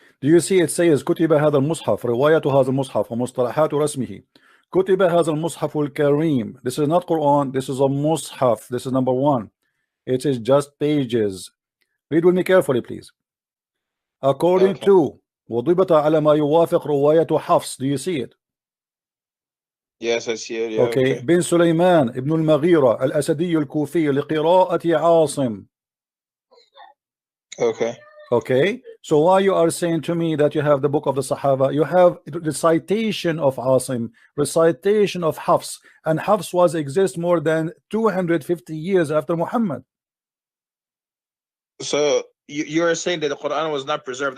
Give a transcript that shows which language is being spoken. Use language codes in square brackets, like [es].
[en] Do you see it says [ar] كتب هذا المصحف رواية هذا المصحف ومصطلحات رسمه كتب هذا المصحف الكريم. [en] This is not Quran, this is a mushaf. This is number one. It is just pages. Read with me carefully, please. According to [ar] وضبط على ما يوافق رواية حفص. [en] Do you see it? Yes, I see it. Yeah, okay. [ar] بن سليمان ابن المغيرة الأسدي الكوفي لقراءة عاصم. [en] Okay, so why you are saying to me that you have the book of the Sahaba? You have recitation of Asim, recitation of Hafs, and Hafs was exist more than 250 years after Muhammad. So you are saying that the Quran was not preserved?